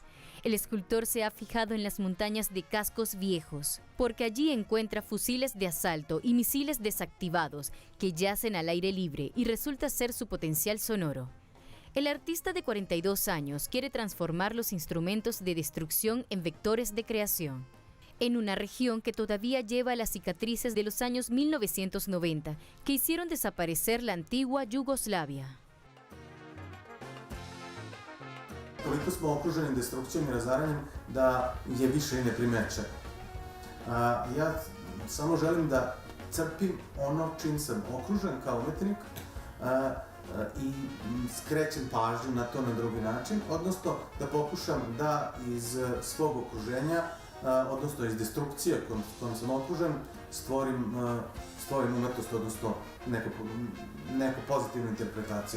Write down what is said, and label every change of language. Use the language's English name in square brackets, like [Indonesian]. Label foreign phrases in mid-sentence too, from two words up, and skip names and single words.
[Spanish] El escultor se ha fijado en las montañas de cascos viejos, porque allí encuentra fusiles de asalto y misiles desactivados que yacen al aire libre y resulta ser su potencial sonoro. El artista de 42 años quiere transformar los instrumentos de destrucción en vectores de creación. En una región que todavía lleva las cicatrices de los años 1990, que hicieron desaparecer la antigua Yugoslavia. [Serbian] Toliko smo okruženi destrukcijom i razaranjem da je više i ne primeće. Ja samo želim da crpim ono čim sam okružen kao umetnik i skrećem pažnju na to na drugi način, odnosno da pokušam da iz svog okruženja, odnosno iz destrukcije kojom sam okružen, stvorim umetnost, odnosno neku pozitivnu interpretaciju.